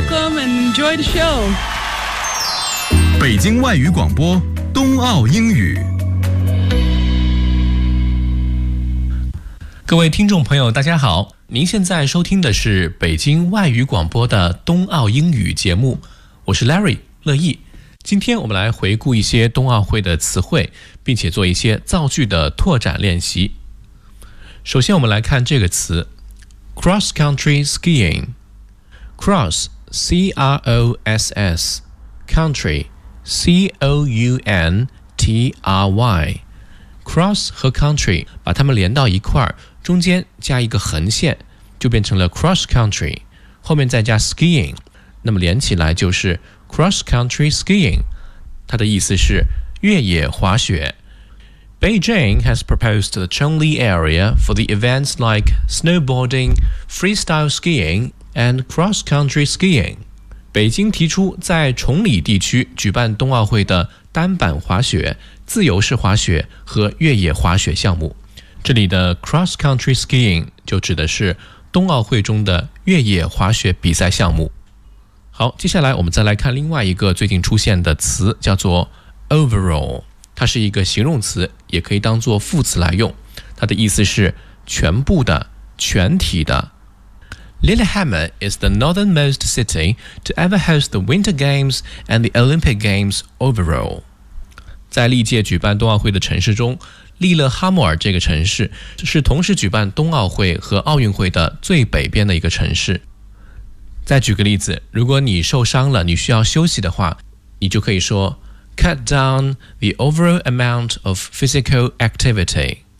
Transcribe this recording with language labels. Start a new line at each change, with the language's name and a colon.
English: Welcome and enjoy the show.
Chinese: 北京外语广播冬奥英语。各位听众朋友，大家好，您现在收听的是北京外语广播的冬奥英语节目，我是 Larry 乐毅。今天我们来回顾一些冬奥会的词汇，并且做一些造句的拓展练习。首先我们来看这个词 Cross Country Skiing Cross C-R-O-S-S Country C-O-U-N-T-R-Y Cross 和 Country 把它们连到一块，中间加一个横线就变成了 Cross Country， 后面再加 Skiing， 那么连起来就是 Cross Country Skiing， 它的意思是越野滑雪。
English: Beijing has proposed the Chongli area for the events like snowboarding, freestyle skiing, and cross-country skiing.
Chinese: 北京提出在崇礼地区举办冬奥会的单板滑雪、自由式滑雪和越野滑雪项目。这里的 cross-country skiing 就指的是冬奥会中的越野滑雪比赛项目。好，接下来我们再来看另外一个最近出现的词，叫做 overall。它是一个形容词，也可以当作副词来用，它的意思是全部的、全体的。
English: Lillehammer is the northernmost city to ever host the Winter Games and the Olympic Games overall.
Chinese: 在历届举办冬奥会的城市中，利勒哈默尔这个城市是同时举办冬奥会和奥运会的最北边的一个城市。再举个例子，如果你受伤了，你需要休息的话，你就可以说
English: Cut down the overall amount of physical activity.